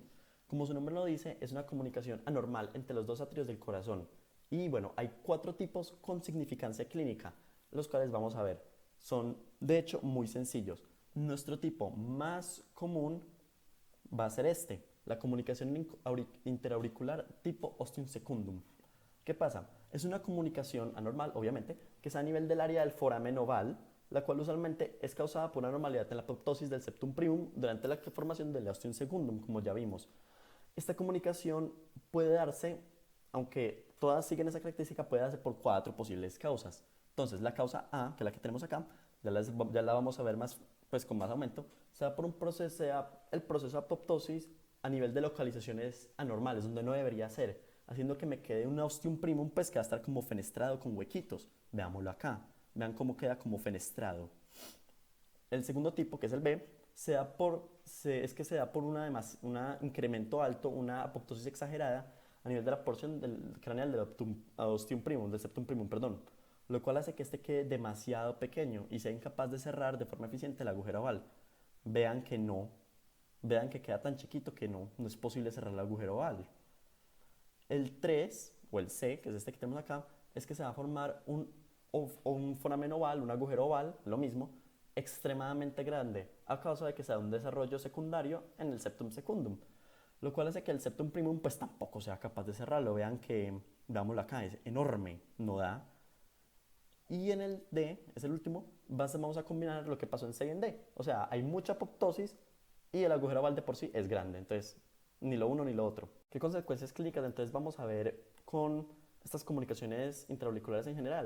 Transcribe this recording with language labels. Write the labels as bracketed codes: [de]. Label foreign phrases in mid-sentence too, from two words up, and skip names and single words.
[es] Como su nombre lo dice, es una comunicación anormal entre los dos atrios del corazón. Y bueno, hay 4 tipos con significancia clínica, los cuales vamos a ver. Son, de hecho, muy sencillos. Nuestro tipo más común va a ser la comunicación interauricular tipo [la] ostium secundum. [es] ¿Qué pasa? Es una comunicación anormal, obviamente, que es a nivel del área del foramen oval, la cual usualmente es causada por una anormalidad en la apoptosis del [la] septum primum [es] durante la formación del [la] ostium secundum, [es] como ya vimos. Esta comunicación puede darse, aunque todas siguen esa característica, puede darse por 4 posibles causas. Entonces, la causa A, que es la que tenemos acá, ya la vamos a ver más, pues, con más aumento, se da por el proceso de apoptosis a nivel de localizaciones anormales, donde no debería ser, haciendo que me quede un [la] ostium primum, [es] pues, que va a estar como fenestrado con huequitos. Veámoslo acá. Vean cómo queda como fenestrado. El segundo tipo, que es el B, se da por un incremento alto, una apoptosis exagerada a nivel de la porción craneal del [la] ostium primum, [es] del [la] septum primum, [es] perdón, lo cual hace que este quede demasiado pequeño y sea incapaz de cerrar de forma eficiente el agujero oval. Vean que queda tan chiquito que no es posible cerrar el agujero oval. El 3, o el C, que es este que tenemos acá, es que se va a formar un foramen oval, un agujero oval, lo mismo, extremadamente grande, a causa de que se da un desarrollo secundario en el [la] septum secundum, [es] lo cual hace que el [la] septum primum [es] pues tampoco sea capaz de cerrarlo. Veámoslo acá, es enorme, no da. Y en el D, es el último, vamos a combinar lo que pasó en C y en D. O sea, hay mucha apoptosis y el agujero oval de por sí es grande. Entonces, ni lo uno ni lo otro. ¿Qué consecuencias clínicas? Entonces vamos a ver con estas comunicaciones intraauriculares en general.